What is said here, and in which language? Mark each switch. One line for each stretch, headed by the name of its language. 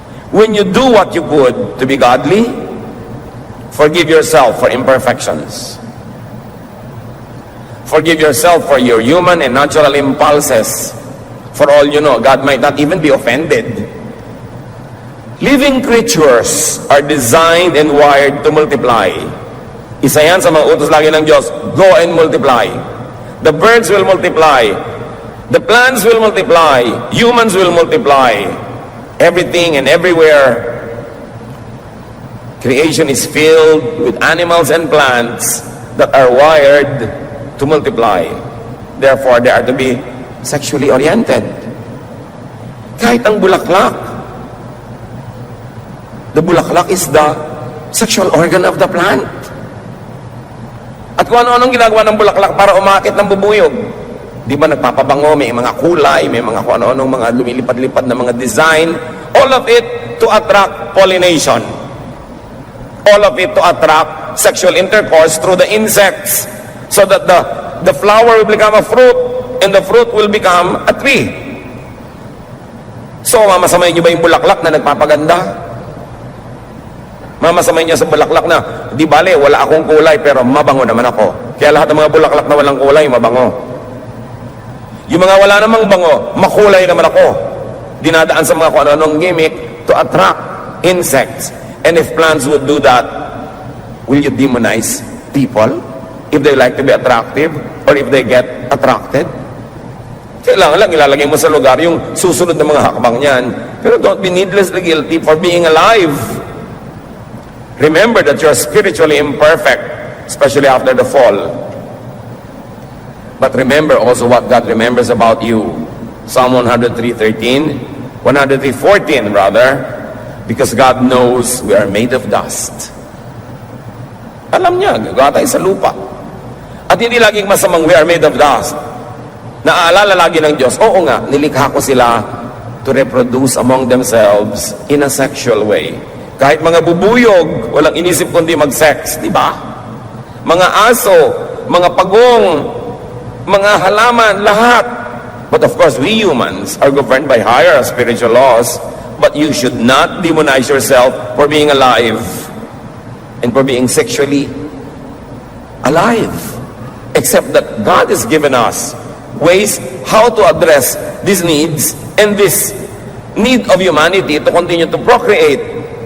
English: When you do what you could to be godly, forgive yourself for imperfections. Forgive yourself for your human and natural impulses. For all you know, God might not even be offended. Living creatures are designed and wired to multiply.
Filipino: Isa yan sa mga utos lagi ng Diyos,
English: go and multiply. The birds will multiply. The plants will multiply. Humans will multiply. Everything and everywhere. Creation is filled with animals and plants that are wired to multiply. Therefore, they are to be sexually oriented.
Filipino: Kahit ang bulaklak,
English: the bulaklak is the sexual organ of the plant.
Filipino: At kung ano-anong ginagawa ng bulaklak para umakit ng bubuyog. Di ba nagpapabango, may mga kulay, may mga kung ano-anong mga lumilipad-lipad na mga design.
English: All of it to attract pollination. All of it to attract sexual intercourse through the insects. So that the flower will become a fruit and the fruit will become a tree.
Filipino: So, mamasamay niyo ba yung bulaklak na nagpapaganda? Mamasamay niya sa bulaklak na, di bale, wala akong kulay pero mabango naman ako. Kaya lahat ng mga bulaklak na walang kulay, mabango. Yung mga wala namang bango, makulay naman ako. Dinadaan sa mga kung ano-anong gimmick
English: to attract insects. And if plants would do that, will you demonize people? if they like to be attractive or if they get attracted.
Filipino: Kailangan lang ilalagay mo sa lugar yung susunod na mga hakbang niyan.
English: Pero don't be needlessly guilty for being alive. Remember that you're spiritually imperfect, especially after the fall. But remember also what God remembers about you. Psalm 103:13, 103:14 rather, because God knows we are made of dust.
Filipino: Alam niya, gagawa tayo sa lupa. At hindi laging masamang
English: we are made of dust.
Filipino: Naaalala lagi ng Diyos, oo nga, nilikha ko sila
English: to reproduce among themselves in a sexual way.
Filipino: Kahit mga bubuyog, walang inisip kundi mag-sex, di ba? Mga aso, mga pagong, mga halaman, lahat.
English: But of course, we humans are governed by higher spiritual laws, but you should not demonize yourself for being alive and for being sexually alive. Except that God has given us ways how to address these needs and this need of humanity to continue to procreate.